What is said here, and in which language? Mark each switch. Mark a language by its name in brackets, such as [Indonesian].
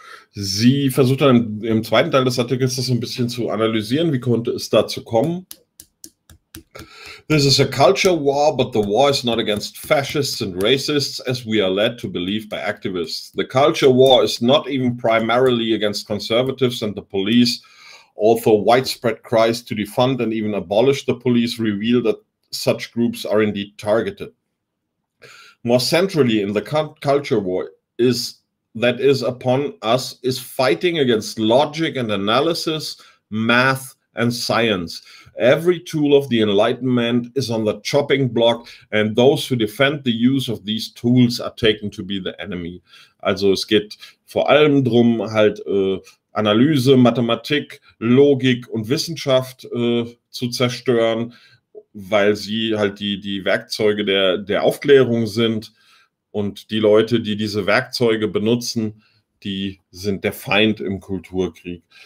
[German] Sie versucht dann im zweiten Teil des Artikels das so ein bisschen zu analysieren, wie konnte es dazu kommen. [English] This is a culture war, but the war is not against fascists and racists, as we are led to believe by activists. The culture war is not even primarily against conservatives and the police. Although widespread cries to defund and even abolish the police reveal that such groups are indeed targeted. More centrally in the culture war is upon us is fighting against logic and analysis, math and science. Every tool of the Enlightenment is on the chopping block and those who defend the use of these tools are taken to be the enemy. [German] Also es geht vor allem drum, halt Analyse, Mathematik, Logik und Wissenschaft zu zerstören, weil sie halt die Werkzeuge der Aufklärung sind und die Leute, die diese Werkzeuge benutzen, die sind der Feind im Kulturkrieg.